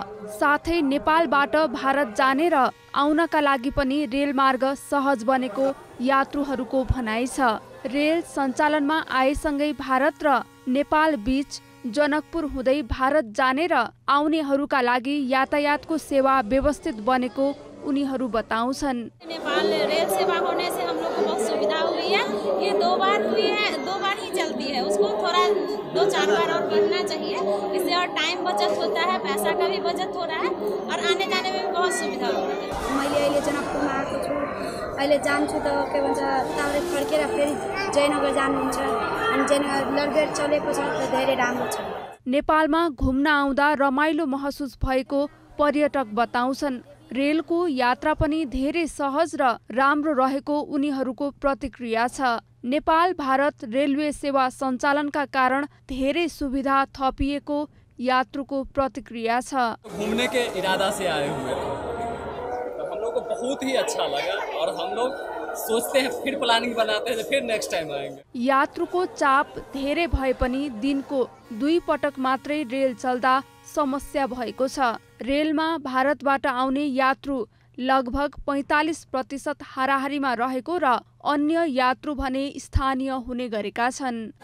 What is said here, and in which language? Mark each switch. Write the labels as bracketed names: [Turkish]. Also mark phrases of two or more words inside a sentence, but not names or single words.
[Nepali] साथै नेपालबाट भारत जाने र आउनका लागि पनि रेलमार्ग सहज बनेको यात्रुहरूको भनाइ छ। रेल सञ्चालनमा आएसँगै भारत र नेपाल बीच जनकपुर हुँदै भारत जाने र आउनेहरूका लागि यातायातको सेवा व्यवस्थित बनेको उनीहरू बताउँछन्। [Hindi] नेपाल रेल सेवा होने से हम लोग को बहुत सुविधा हुई है। ये 2 बार हुई है, 2 बार ही चलती है, उसको थोड़ा 2-4 बार और करना चाहिए। इससे और टाइम बचत होता है, पैसा का भी बचत हो रहा है और आने जाने में भी बहुत सुविधा हो रही है। [Nepali] मैले अहिले जनकपुरमा आएको छु, अहिले जान्छु त के भन्छ तारे फर्केर फेरि जयनगर जानुहुन्छ अनि जयनगर लरगेट चलेको छ त धेरै राम्रो छ। नेपालमा घुम्न आउँदा रमाइलो महसुस भएको पर्यटक बताउँछन्। रेलको यात्रा पनि धेरै सहज र राम्रो रहेको उनीहरूको प्रतिक्रिया छ। नेपाल भारत रेलवे सेवा सञ्चालनका कारण धेरै सुविधा थपिएको यात्रुको प्रतिक्रिया छ। [Hindi] घूमने के इरादा से आए हुए तो हम लोग को बहुत ही अच्छा लगा और हम लोग सोचते हैं फिर प्लानिंग बनाते हैं फिर [English] next time [Hindi] आएंगे। [Nepali] यात्रुको चाप धेरै भए पनि दिनको 2 पटक मात्रै रेल चल्दा समस्या भएको छ। रेलमा भारतबाट आउने यात्रु लगभग 45% हाराहारीमा रहेको र अन्य यात्रु भने स्थानीय हुने गरेका छन्।